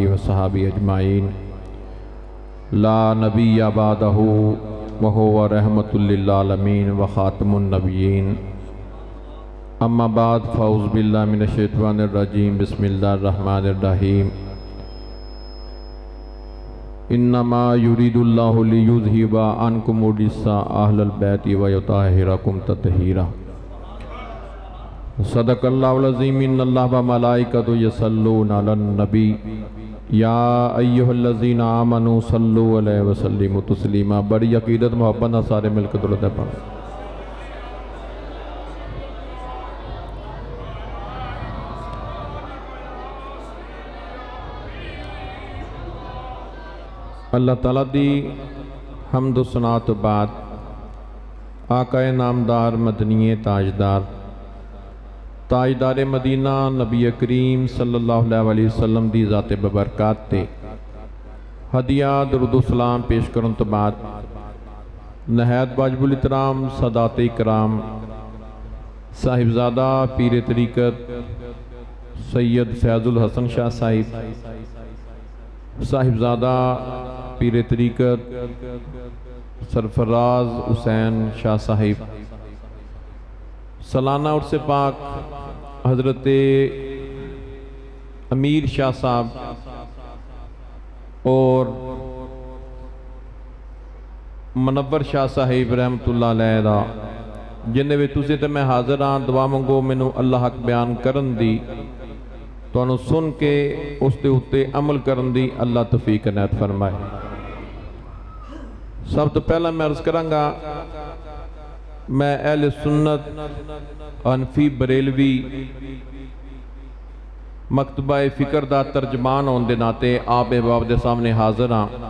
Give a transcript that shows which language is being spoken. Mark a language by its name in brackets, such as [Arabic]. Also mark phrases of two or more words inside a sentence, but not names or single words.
[Arabic] و صحابي أجمعين لا نبي بعده وهو رحمة للعالمين وخاتم النبيين أما بعد فأعوذ بالله من الشيطان الرجيم بسم الله الرحمن الرحيم إنما يريد الله ليذهب عنكم الرجس أهل البيت ويطهركم تطهيرا. صدق الله العظيم۔ إن الله وملائكته يصلون على النبي يا أيها الذين آمنوا صلوا عليه وسلموا تسليما. [Punjabi] بڑی عقیدت محبت نا سارے مل کر درود پڑھو. اللہ تعالیٰ دی حمد ثنا تو بعد آقائے نامدار مدنیٔ تاجدار مدینہ نبی کریم [Arabic] صلى الله عليه وسلم [Punjabi] دی ذاتِ بابرکت تے ہدیہ درود سلام پیش کرن تو بعد نہایت واجب الاحترام ساداتِ اکرام صاحبزادہ پیر طریقت سید فیض الحسن شاہ صاحب، صاحبزادہ پیر طریقت سرفراز حسین شاہ صاحب, سالانہ عرس پاک حضرت امیر شاہ صاحب اور منور شاہ صاحب [Arabic] رحمة الله عليه [Punjabi] دا جنہیں بھی تسی تے میں حاضر ہاں. دعا منگو مینوں اللہ حق بیان کرن دی، تہانوں سن کے اس دے اتے عمل کرن دی اللہ توفیق عنایت فرمائے. سب تو پہلا میں عرض کراں گا، میں اہل سنت حنفی بریلوی مکتبہ فکر دا ترجمان [Urdu] ہونے کے ناتے آپ احباب کے سامنے [Punjabi] حاضر ہاں.